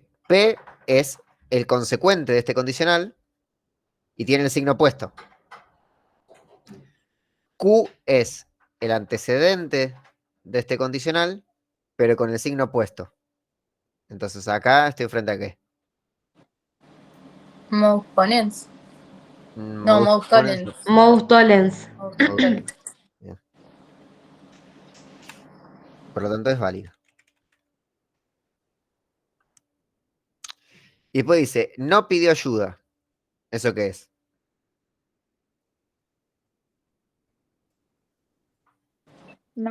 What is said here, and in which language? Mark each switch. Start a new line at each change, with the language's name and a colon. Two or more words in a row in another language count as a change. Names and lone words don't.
Spanish: P es el consecuente de este condicional y tiene el signo opuesto. Q es el antecedente de este condicional, pero con el signo opuesto. Entonces acá estoy frente a qué?
Latin: Most ponens. No, Most most ponens. tollens. Most tollens. Most tollens.
Spanish: Bien. Por lo tanto es válido. Y después dice, no pidió ayuda. ¿Eso qué es? No,